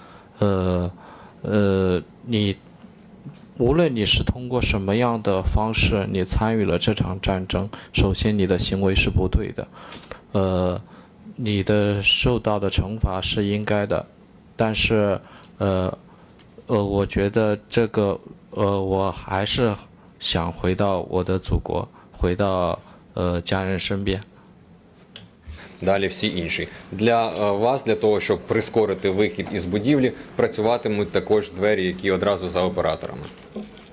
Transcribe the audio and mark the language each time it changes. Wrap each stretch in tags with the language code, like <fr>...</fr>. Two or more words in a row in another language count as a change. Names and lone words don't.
<zh>你无论你是通过什么样的方式，你参与了这场战争，首先你的行为是不对的，你的受到的惩罚是应该的，但是我觉得这个我还是想回到我的祖国。回到家人身边。</zh> <uk>Далі всі інші. Для вас, для того, щоб прискорити вихід із будівлі, працюватимуть також двері, які одразу за операторами.</uk>